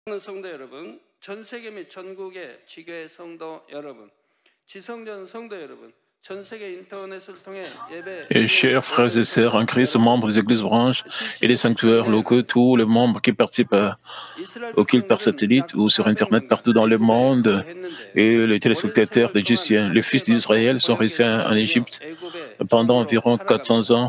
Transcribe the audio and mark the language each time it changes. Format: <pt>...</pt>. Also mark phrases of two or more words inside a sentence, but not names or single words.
<ko>성도 여러분, 전 세계 및 전국의 지교회 성도 여러분, 지성전 성도 여러분, 전 세계 인터넷을 통해 예배</ko> <fr>Et chers frères et sœurs en Christ, membres des églises branches et des sanctuaires locaux, tous les membres qui participent au culte par satellite ou sur Internet partout dans le monde, et les téléspectateurs des Jésusiens, les fils d'Israël sont restés en Égypte pendant environ 400 ans.</fr>